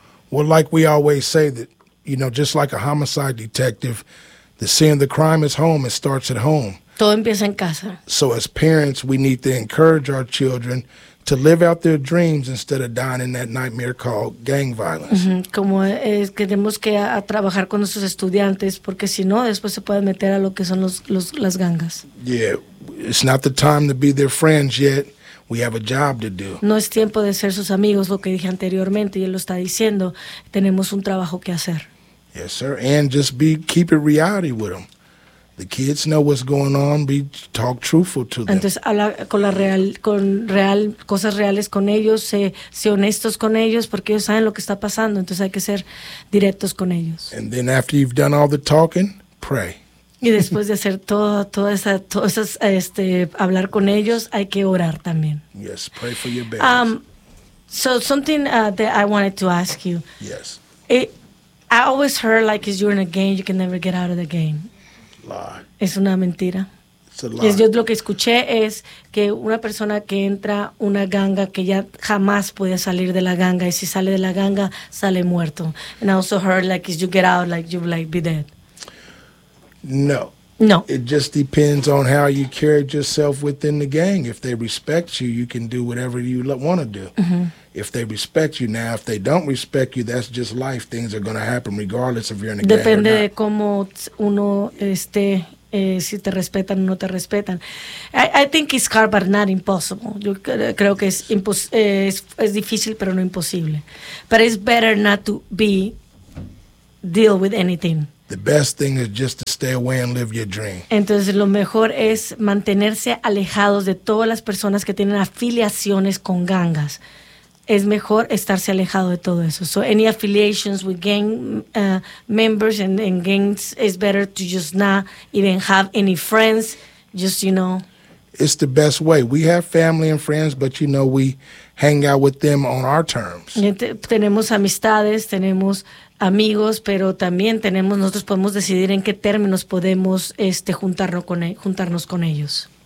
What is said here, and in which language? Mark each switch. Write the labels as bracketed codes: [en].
[en] Well, like we always say, that, you know, just like a homicide detective, the scene of the crime is home. It starts at home. [es] Todo empieza en casa. [en] So as parents, we need to encourage our children to live out their dreams instead of dying in that nightmare called gang violence. Mm-hmm. [es] Como es que tenemos que a trabajar con nuestros estudiantes, porque si no, después se pueden meter a lo que son las gangas. [en] Yeah, it's not the time to be their friends yet. We have a job to do. [es] No es tiempo de ser sus amigos, lo que dije anteriormente, y él lo está diciendo. Tenemos un trabajo que hacer. [en] Yes, sir, and just keep it reality with them. The kids know what's going on. Be talk truthful to them. [es] Entonces, habla con la real, cosas reales con ellos. Sé honestos con ellos porque ellos saben lo que está pasando. Entonces, hay que ser directos con ellos. [en] And then after you've done all the talking, pray. [es] Y después de hacer todo eso, hablar con ellos, hay que orar también. [en] Yes, pray for your babies. So something that I wanted to ask you. Yes. I always heard like if you're in a game, you can never get out of the game. Lie. [es] Es una mentira. [en] It's a lie. [es] Y yo lo que escuché es que una persona que entra una ganga que ya jamás puede salir de la ganga, y si sale de la ganga, sale muerto. [en] And I also heard like if you get out, like you'll like be dead. No. No. It just depends on how you carry yourself within the gang. If they respect you, you can do whatever you want to do. Mm-hmm. If they respect you. Now, if they don't respect you, that's just life. Things are going to happen regardless if you're in the [es] depende [en] gang. [es] Depende de cómo uno esté, si te respetan o no te respetan. [en] I think it's hard, but not impossible. [es] Yo creo que es difícil, pero no imposible. [en] But it's better not to be deal with anything. The best thing is just to stay away and live your dream. [es] Entonces, lo mejor es mantenerse alejados de todas las personas que tienen afiliaciones con gangas. Es mejor estarse alejado de todo eso. [en] So, any affiliations with gang members and gangs, it's better to just not even have any friends. Just, you know. It's the best way. We have family and friends, but, you know, we hang out with them on our terms. [es] Tenemos amistades, tenemos amigos, pero también tenemos, nosotros podemos decidir en qué términos podemos juntarnos con ellos.